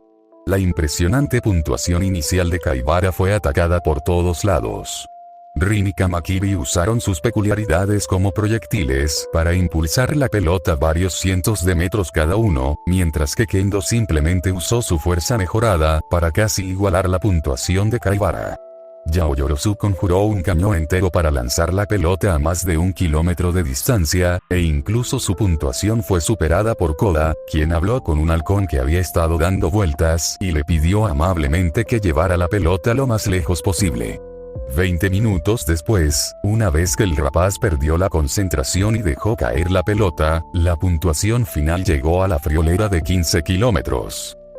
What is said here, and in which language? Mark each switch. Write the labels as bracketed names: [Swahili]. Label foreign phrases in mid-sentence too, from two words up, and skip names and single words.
[Spanish] La impresionante puntuación inicial de Kaibara fue atacada por todos lados. Rin y Kamakiri usaron sus peculiaridades como proyectiles para impulsar la pelota varios cientos de metros cada uno, mientras que Kendo simplemente usó su fuerza mejorada para casi igualar la puntuación de Kaibara. Yaoyorozu conjuró un cañón entero para lanzar la pelota a más de 1 kilómetro de distancia, e incluso su puntuación fue superada por Koda, quien habló con un halcón que había estado dando vueltas y le pidió amablemente que llevara la pelota lo más lejos posible. 20 minutos después, una vez que el rapaz perdió la concentración y dejó caer la pelota, la puntuación final llegó a la friolera de 15 kilómetros.